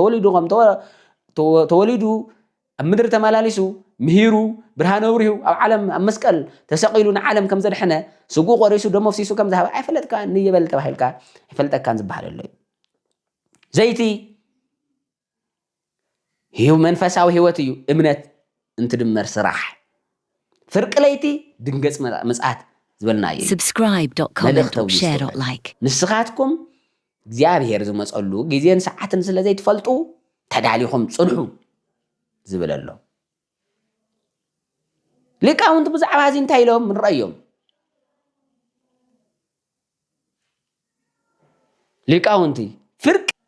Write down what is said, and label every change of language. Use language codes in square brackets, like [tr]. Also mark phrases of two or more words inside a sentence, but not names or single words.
[ti] ተወሊዱ ኣብ ምድሪ ተመላሊሱ ምሂሩ ብርሃን ኣብሪሁ ኣብ ዓለም ኣብ መስቀል ተሰቂሉ ንዓለም ከም ዘድሐነ ስጉ ቆሪሱ ደሞ ፍሲሱ ከም ዝሃበ ኣይፈለጥካ ንየበል ተባሂልካ ኣይፈልጠካን ዝበሃል ኣሎ ዘይቲ መንፈሳዊ ህይወት እዩ እምነት እንትድመር ስራሕ ፍርቂ ለይቲ ድንገፅ ምጽኣት ዝበልና እዩ [en] subscribe.comment.share.like [ti] ንስኻትኩም እግዚአብሔር ዝመጸሉ ግዜን ሰዓትን ስለ ዘይትፈልጡ ተዳሊኹም ጽንሑ ዝብል ኣሎ ሊቃውንት ብዛዕባ እዚ እንታይ ኢሎም ንረአዮም ሊቃውንቲ ፍርቂ